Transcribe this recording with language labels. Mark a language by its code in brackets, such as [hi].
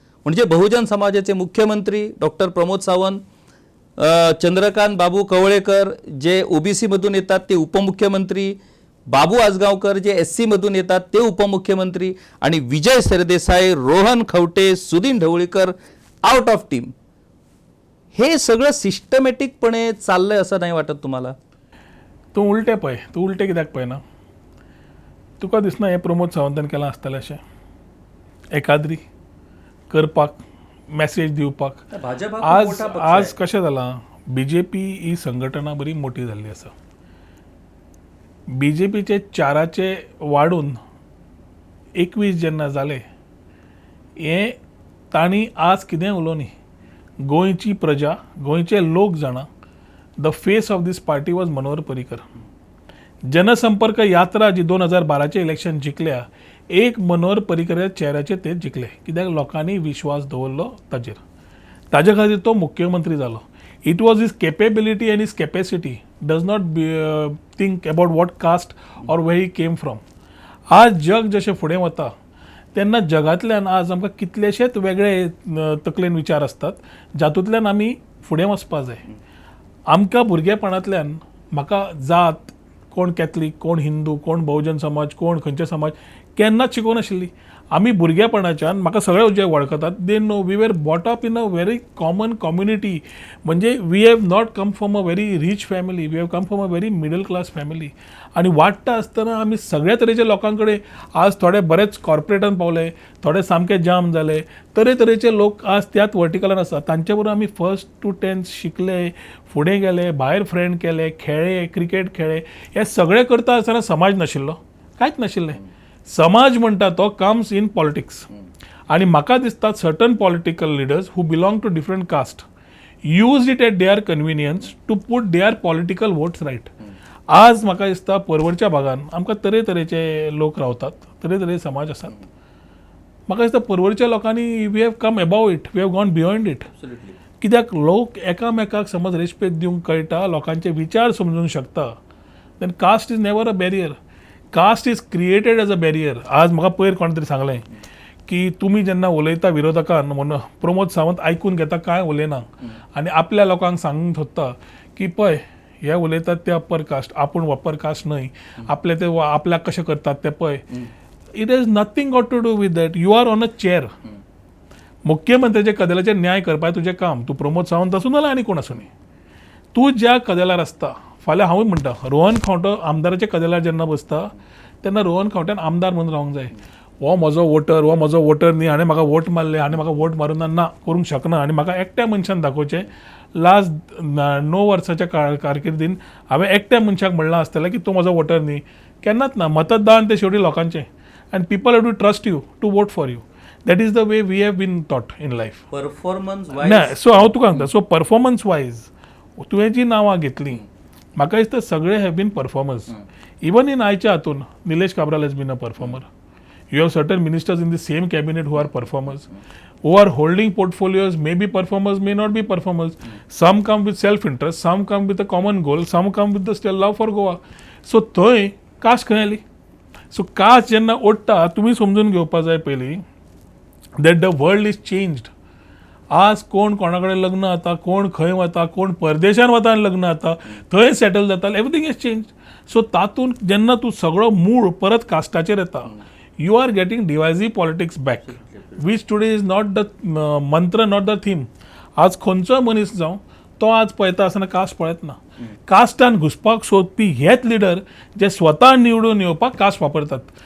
[mr] म्हणजे बहुजन समाजाचे मुख्यमंत्री डॉक्टर प्रमोद सावंत, चंद्रकांत बाबू कवळेकर जे OBC मधून येतात ते उपमुख्यमंत्री, बाबू आजगावकर जे SC मधून येतात ते उपमुख्यमंत्री आणि विजय Sardesai, Rohan Khaunte, Sudin Dhavalikar out of team. हे सगळं सिस्टमॅटिकपणे चाललंय असं नाही वाटत तुम्हाला? [gom] तूं उलटे पळय, तूं उलटे कित्याक पळयना? तुका दिसना हें प्रमोद सावंतान केलां आसतलें अशें एकाद्री करपाक, मेसेज दिवपाक? आज कशें जालां, BJP ही संघटना बरी मोठी जाल्ली आसा. BJPचे 4 वाडून 21 जेन्ना जाले हें तांणी आज कितें उलोवनी. गोंयची प्रजा, गोंयचे लोक जाणा [en] The face of this party was Manohar Parrikar. [gom] जनसंपर्क यात्रा जी 2012 इलेक्शन जिखल्या एक मनोहर पर्रीकराच्या चेहऱ्याचेर ते जिखले कित्याक लोकांनी विश्वास दवरलो ताजेर. ताजे खातीर तो मुख्यमंत्री जालो. [en] It was his capability and his capacity does not think about what caste or where he came from. [gom] आज जग जशें फुडें वता तेन्ना जगांतल्यान आज आमकां कितलेशेच वेगळे तकलेन विचार असतात जातूंतल्यान आमी फुडें वचपाक जाय. आमकां भुरगेपणांतल्यान म्हाका जात, कोण कॅथलीक, कोण हिंदू, कोण बहुजन समाज, कोण खंयचे समाज केन्नाच शिकोवनाशिल्ली. आमी भुरगेपणाच्यान म्हाका सगळे जे वळखतात [en] They know we were brought up in a very common community. म्हणजे we have not come from a very rich family, we have come from a very middle class family. [gom] आनी वाडटा आसतना आमी सगळ्या तरेच्या लोकां कडेन आज थोडे बरेच कॉर्पोरेटान पावले, थोडे सामके जाम जाले, तरेतरेचे लोक आज त्याच वर्टिकलान आसा. तांचे बरोबर आमी 1st to 10th शिकले, फुडें गेले, भायर फ्रेंड केले, खेळ्ळे, क्रिकेट खेळ्ळे. हे सगळें करता आसतना समाज नाशिल्लो, कांयच नाशिल्लें. समाज म्हणटा तो [en] Comes in politics. आनी म्हाका दिसता certain political leaders who belong to different caste use it at their convenience to put their political votes right. [gom] आज म्हाका दिसता परवरच्या भागान आमकां तरेतरेचे लोक रावतात, तरेतरेचे समाज आसात. म्हाका दिसता परवरच्या लोकांनी [en] We have come above it, we have gone beyond it. [gom] कित्याक लोक एकामेकाक समज रेस्पेद दिवंक कळटा, लोकांचे विचार समजूंक शकता, [en] Then caste is never a barrier. [gom] Caste is created as a barrier. आज म्हाका पयर कोण तरी सांगलें की तुमी जेन्ना उलयता विरोधकान म्हणून प्रमोद सावंत आयकून घेता, कांय उलयना आनी आपल्या लोकांक सांगूंक सोदता की पळय हे उलयतात ते अप्पर कास्ट, आपूण अप्पर कास्ट न्हय, आपले ते आपल्याक कशें करतात ते पळय. [en] It has nothing got to do with that. You are on a chair. [gom] मुख्यमंत्र्याच्या कदेलाचेर न्याय करपाचें तुजें काम. तूं प्रमोद सावंत आसूं नाल्यार आनी कोण आसूं न्ही. तूं ज्या कदेलार आसता, फाल्यां हांवूय म्हणटा रोहन खंवटो आमदाराच्या कदेलार जेन्ना बसता तेन्ना रोहन खंवट्यान आमदार म्हणून रावंक जाय. हो म्हजो वोटर न्ही, हाणें म्हाका वोट मारले, हाणें म्हाका वोट मारूं ना करूंक शकना. आनी म्हाका एकट्या मनशान दाखोवचें. लास्ट 9 वर्साच्या कारकिर्दीन हांवें एकट्या मनशाक म्हणलां आसतलें की तूं म्हजो वोटर न्ही. केन्नाच ना. मतदान तें शेवटी लोकांचें [en] And people have to trust you to vote for you. That is the way we have been taught in life. Performance [gom] so हांव तुका सांगता, सो परफॉर्मन्स वायज तुवें जी नांवां घेतलीं म्हाका दिसता सगळे [en] Have been performers. Even in आयच्या हातून Nilesh Cabral has been a performer. You have certain ministers in the same cabinet who are performers, who are holding portfolios, may be performers, may not be performers. Some come with self-interest, some come with a common goal, some come with the still love for Goa. [gom] So थंय caste खंय आली. So caste जेन्ना ओडटा तुमी समजून घेवपा जाय पयलीं [en] That the world is changed. [gom] आज कोण कोणा कडेन लग्न जाता, कोण खंय वता, कोण परदेशान वता आनी लग्न जाता, थंय सेटल जाता, [en] Everything is change. [gom] सो तातूंत जेन्ना तूं सगळो मूळ परत कास्टाचेर येता, [en] you are getting divisive politics back, which today is not the mantra, not the theme. [gom] आज खंयचो मनीस जावं तो आज पळयता आसतना कास्ट पळयत ना. कास्टान घुसपाक सोदपी हेच लिडर जे स्वता निवडून येवपाक कास्ट वापरतात.